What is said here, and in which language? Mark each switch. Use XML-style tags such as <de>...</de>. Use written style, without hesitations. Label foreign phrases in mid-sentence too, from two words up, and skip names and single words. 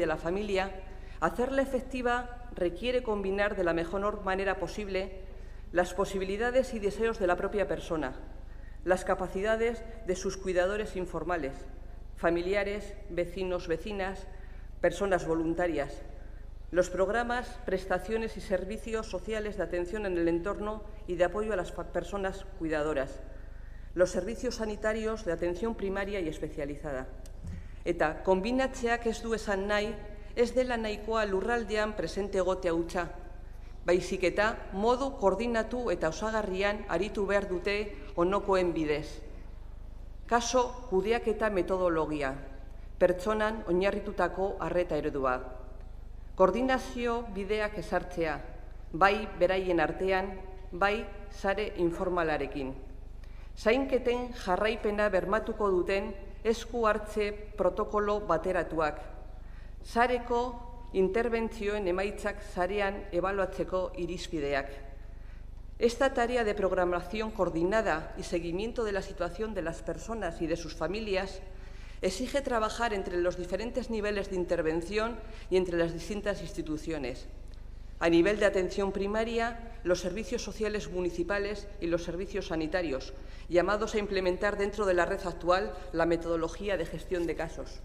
<es>la familia, hacerla efectiva requiere combinar de la mejor manera posible las posibilidades y deseos de la propia persona, las capacidades de sus cuidadores informales, familiares, vecinos, vecinas, personas voluntarias, los programas, prestaciones y servicios sociales de atención en el entorno y de apoyo a las personas cuidadoras, los servicios sanitarios de atención primaria y especializada.</es> <eu>Eta kombinatzeak ez du esan nahi, ez dela nahikoa lurraldean presente egotea hutsa, baizik eta modu koordinatu eta osagarrian aritu behar dute onokoen bidez. Kaso kudeaketa metodologia, pertsonan oinarritutako arreta eredua. Koordinazio bideak ezartzea, bai beraien artean, bai sare informalarekin. Zainketen jarraipena bermatuko duten esku hartze protokolo bateratuak. Sareko interbentzioen emaitzak sarean ebaluatzeko irizpideak.</eu> <es>Esta tarea de programación coordinada y seguimiento de la situación de las personas y de sus familias Exige trabajar entre los diferentes niveles de intervención y entre las distintas instituciones. A nivel de atención primaria, los servicios sociales municipales y los servicios sanitarios, llamados a implementar dentro de la red actual la metodología de gestión de casos.</es>